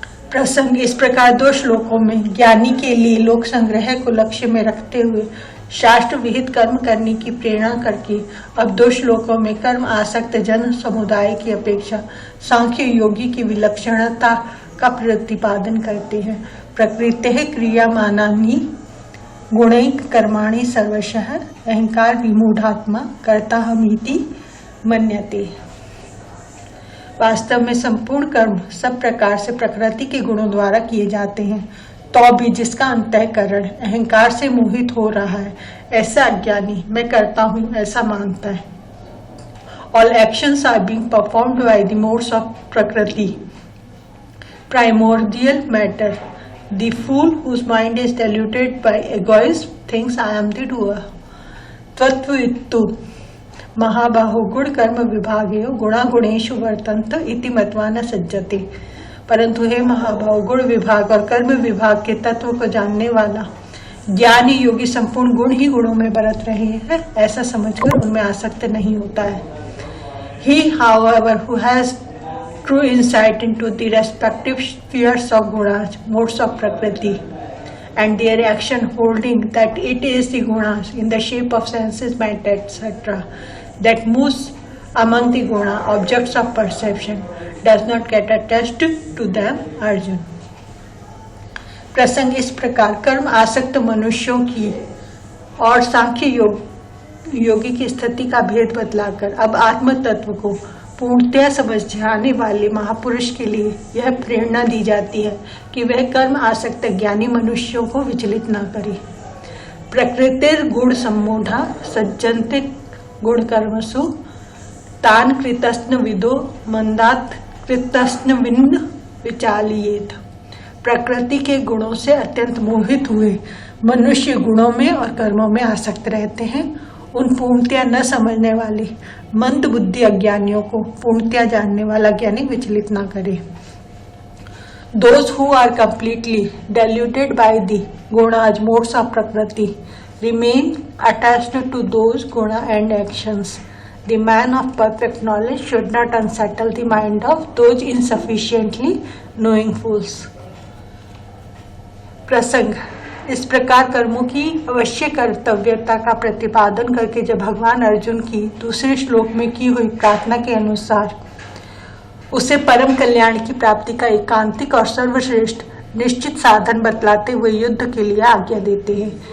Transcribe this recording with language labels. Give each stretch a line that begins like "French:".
Hindi: प्रसंग इस प्रकार 2 श्लोकों में ज्ञानी के लिए लोक संग्रह को लक्ष्य में रखते हुए शास्त्र विहित कर्म करने की प्रेरणा करके अब 2 श्लोकों में कर्म आसक्त जन समुदाय की अपेक्षा सांख्य योगी की विलक्षणता का प्रतिपादन करते हैं।
Sanskrit: प्रकृतेः क्रियमाणानि गुणैः कर्माणि सर्वशः अहंकार विमूढ़ात्मा कर्ताहमिति मन्यते।
Hindi: वास्तव में संपूर्ण कर्म सब प्रकार से प्रकृति के गुणों द्वारा किए जाते हैं, तो भी जिसका अंतःकरण अहंकार से मोहित हो रहा है, ऐसा अज्ञानी मैं करता हूँ ऐसा मानता है।
English: All actions are being performed by the modes of Prakriti, primordial matter. The fool whose mind is diluted by egoism thinks I am the doer.
Sanskrit: त्वत्वित्तु महाबाहो गुण कर्म विभागेयो गुणा गुणेषु वर्तन्त इति मत्वा न सज्जते।
Hindi: परंतु हे महाभाव, गुण विभाग और कर्म विभाग के तत्व को जानने वाला ज्ञानी योगी संपूर्ण गुण ही गुणों में बरत रहे हैं ऐसा समझकर उनमें आसक्त नहीं होता है।
English: He, however, who has true insight into the respective spheres of gunas, modes of Prakriti, and their action, holding that it is the gunas in the shape of senses, matter, etc., that moves among the guna objects of perception, does not get attached to them.
Hindi: Arjun. प्रसंग इस प्रकार कर्म आसक्त मनुष्यों की और सांख्य योगी की स्थिति का भेद बतलाकर अब आत्म तत्व को पूर्णतया समझ जाने वाले महापुरुष के लिए यह प्रेरणा दी जाती है कि वह कर्म आसक्त ज्ञानी मनुष्यों को विचलित न करे।
Sanskrit: प्रकृतिर गुण सम्मूढ़ा सज्जन्ते गुण कर्मसु तान कृतस्न विदो मंदात कृतस्न विन्न विचालियेत।
Hindi: प्रकृति के गुणों से अत्यंत मोहित हुए मनुष्य गुणों में और कर्मों में आसक्त रहते हैं। उन पूर्णतया न समझने वाले मंद बुद्धि अज्ञानियों को पूर्णतया जानने वाला ज्ञानी विचलित न करे।
English: Those who are completely diluted by the gunas, modes of Prakriti, remain attached to those guna and actions. The man of perfect knowledge should not unsettle the mind of those insufficiently knowing fools.
Hindi: प्रसंग इस प्रकार कर्मों की अवश्य कर्तव्यता का प्रतिपादन करके जब भगवान अर्जुन की दूसरे श्लोक में की हुई प्रार्थना के अनुसार उसे परम कल्याण की प्राप्ति का एकांतिक और सर्वश्रेष्ठ निश्चित साधन बतलाते हुए युद्ध के लिए आज्ञा देते हैं।